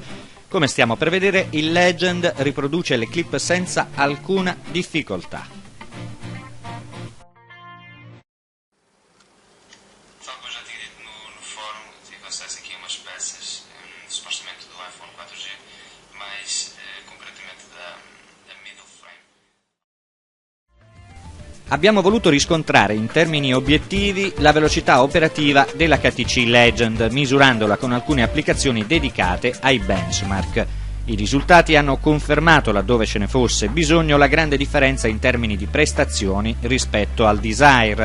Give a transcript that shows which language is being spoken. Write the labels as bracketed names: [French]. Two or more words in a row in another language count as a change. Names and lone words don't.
[Italian] Come stiamo per vedere, il Legend riproduce le clip senza alcuna difficoltà. [Portuguese] Salvo, já tinha dito no fórum, tive acesso aqui a umas peças, supostamente do iPhone 4G, mais concretamente da [English] middle frame. [Italian] Abbiamo voluto riscontrare in termini obiettivi la velocità operativa dell'HTC Legend, misurandola con alcune applicazioni dedicate ai benchmark. I risultati hanno confermato, laddove ce ne fosse bisogno, la grande differenza in termini di prestazioni rispetto al Desire.